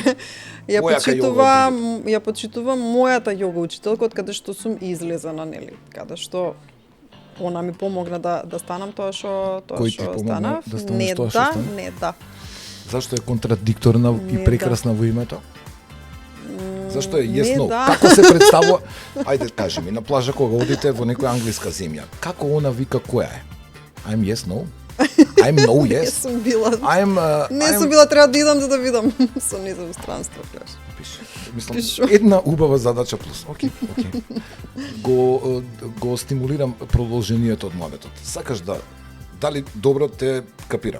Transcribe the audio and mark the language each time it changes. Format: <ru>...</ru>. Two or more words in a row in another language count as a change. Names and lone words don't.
<mk>Ја почитувам мојата јога учителка од каде што сум излезана, нели? Каде што она ми помогна да станам тоа што станав. Не да. Зашто е контрадикторна и прекрасна во името? Зашто е</mk> <en>yes no?</en> <mk>Да. Како се представува? Ајде, кажи ми, на плажа кога одите во некоја англиска земја, како она вика која е?</mk> <en>I'm yes no? I'm no yes?</en> <mk>Не сум била. Не сум била, треба да идам за да видам. Со низа во странство, кажеш. Мислам, една убава задача плюс. Окей. Го стимулирам продолжението од муабетот. Сакаш дали добро те капирам.</mk>